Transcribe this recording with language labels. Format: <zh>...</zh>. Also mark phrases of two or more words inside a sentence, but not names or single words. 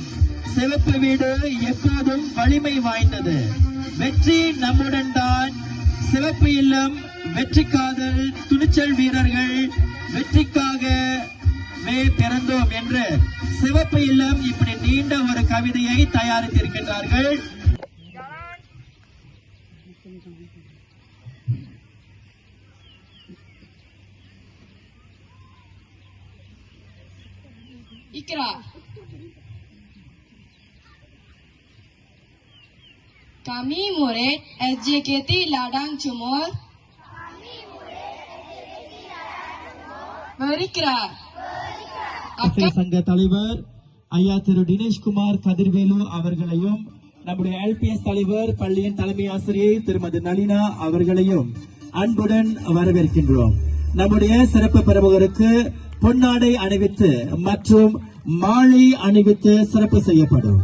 <ta>சிவப்பு வீடு எப்போதும் வலிமை வாய்ந்தது. வெற்றி நம்முடன் தான். சிவப்பு இல்லம் வெற்றி காதல், துணிச்சல் வீரர்கள், வெற்றிக்காகவே பிறந்தோம் என்று சிவப்பு இல்லம் இப்படி நீண்ட ஒரு கவிதையை தயாரித்திருக்கின்றார்கள்.</ta> <ms>Ikra. Kami murid SJKT Ladang Cumur berikrar.</ms> <ta>சங்க தலைவர் ஐயா திரு தினேஷ்குமார் கதிர்வேலு அவர்களையும், நம்முடைய LPS தலைவர் பள்ளியின் தலைமை ஆசிரியை திருமதி நளினா அவர்களையும் அன்புடன் வரவேற்கின்றோம். நம்முடைய சிறப்பு பிரமுகருக்கு பொன்னாடை அணிவித்து மற்றும் மாலை அணிவித்து சிறப்பு செய்யப்படும்.</ta>